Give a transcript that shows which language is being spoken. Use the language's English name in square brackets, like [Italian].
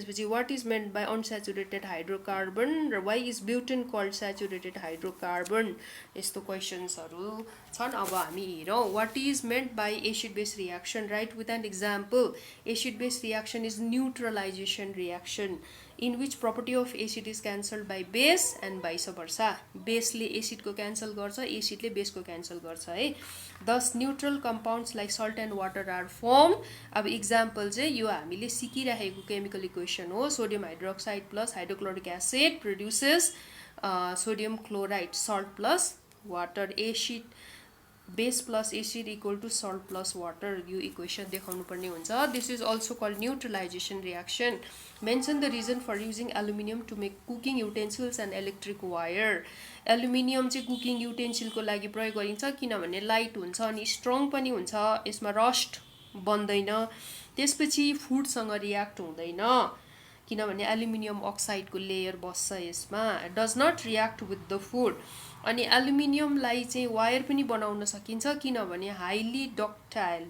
[English] What is meant by unsaturated hydrocarbon? Why is butane called saturated hydrocarbon? [Nepali] यस्तो क्वेसन्सहरू छन्. अब हामी हेरौँ. [English] What is meant by acid-base reaction? Write with an example. Acid-base reaction is neutralization reaction. In which property of acid is cancelled by base and vice versa. [Nepali] बेसले एसिडको cancel गर्छ, एसिडले बेसको cancel गर्छ है. [English] Thus neutral compounds like salt and water are formed. [Nepali] अब example चाहिँ यो हामीले सिकिरहेको chemical equation हो. [English] Sodium hydroxide plus hydrochloric acid produces sodium chloride, salt plus water. Acid base plus acid equal to salt plus water, [Nepali] यो equation देखाउनु पर्ने हुन्छ. [English] This is also called neutralization reaction. Mention the reason for using aluminium to make cooking utensils and electric wire. [Nepali] Aluminium चाहिँ cooking युटेन्सिलको लागि प्रयोग गरिन्छ किनभने light हुन्छ अनि स्ट्रङ पनि हुन्छ, यसमा रस्ट बन्दैन, त्यसपछि फुडसँग रियाक्ट हुँदैन किनभने एल्युमिनियम अक्साइडको लेयर बस्छ यसमा. [English] Does not react with the food. [Nepali] अनि एल्युमिनियमलाई चाहिँ वायर पनि बनाउन सकिन्छ किनभने हाइली डक्टाइल.